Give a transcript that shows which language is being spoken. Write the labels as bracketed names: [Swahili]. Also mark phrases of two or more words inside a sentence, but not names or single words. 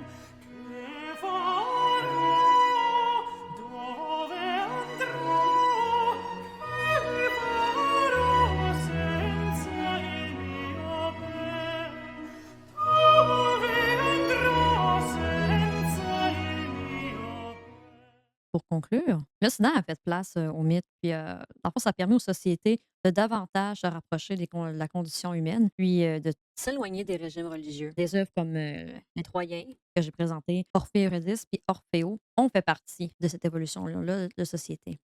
[Italian] Che farò? Dove andrò? Che farò senza il mio ben? Dove andrò senza il mio ben? [French] Pour conclure, l'Occident a fait place au mythe, puis dans le fond, ça a permis aux sociétés de davantage se rapprocher de la condition humaine, puis de s'éloigner des régimes religieux. Des œuvres comme Les Troyens, que j'ai présenté, Orphée et Eurydice, puis Orféo, ont fait partie de cette évolution-là de société.